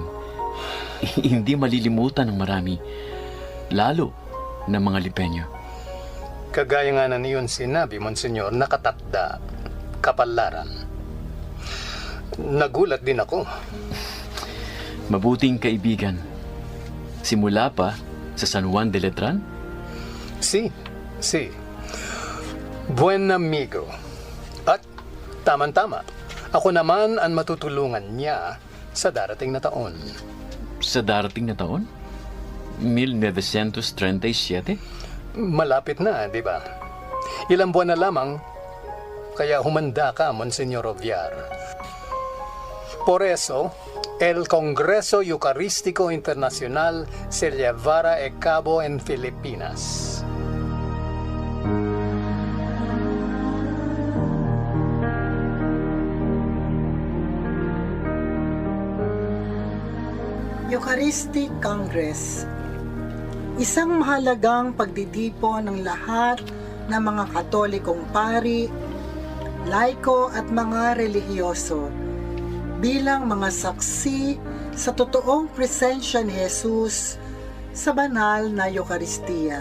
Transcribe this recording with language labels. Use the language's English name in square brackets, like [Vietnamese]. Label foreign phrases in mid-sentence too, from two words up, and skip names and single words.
[Filipino] Hindi malilimutan ng marami, lalo ng mga Lipenyo. Kagaya nga na niyon sinabi, Monsenyor, nakatakda, kapalaran. Nagulat din ako. Mabuting kaibigan. Simula pa sa San Juan de Letran? [Spanish] Si. Buen amigo. [Filipino] At tama-tama, ako naman ang matutulungan niya sa darating na taon. Sa darating na taon? 1937? Malapit na, di ba? Ilang buwan na lamang, kaya humanda ka, Monsenyor Oviar. [Spanish] Por eso, el Congreso Eucarístico Internacional se llevará a cabo en Filipinas. [English] Eucharistic Congress. [Filipino] Isang mahalagang pagdidipon ng lahat ng mga Katolikong pari, laiko at mga relihiyoso bilang mga saksi sa totoong presensya ni Jesus sa banal na Eucharistia.